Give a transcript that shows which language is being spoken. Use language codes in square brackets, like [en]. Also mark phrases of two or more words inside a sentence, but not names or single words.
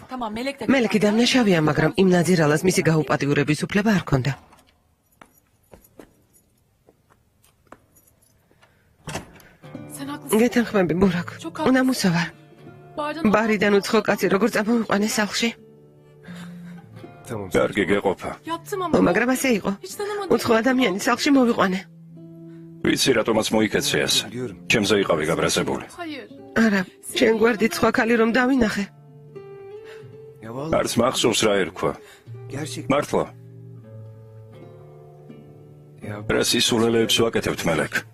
[ka] მელეკი დამნაშავეა, მაგრამ იმ ნაძირალას მისი გაუპატიურების უფლება არ ჰქონდა. გეთანხმები, ბურაკ. უნამუსა ვარ. ბარიდან უცხო კაცი როგორ წამოვიყვანე სახლში? კარგი გეყოფა. [tr] Yaptım ama. [ka] მაგრამ ასე იყო. [tr] Hiç tanımadım. [ka] უცხო ადამიანი სახლში მოვიყვანე. ვიცი რატომაც მოიქეცე ასე. ჩემზე იყავი გაბრაზებული. [tr] Hayır. [ka] არა, შენ გვერდით სხვა ქალი რომ დავინახე. არც მახსოვს რა ერქვა. მართლა. რა სისულელეებს ვაკეთებთ მელეკ.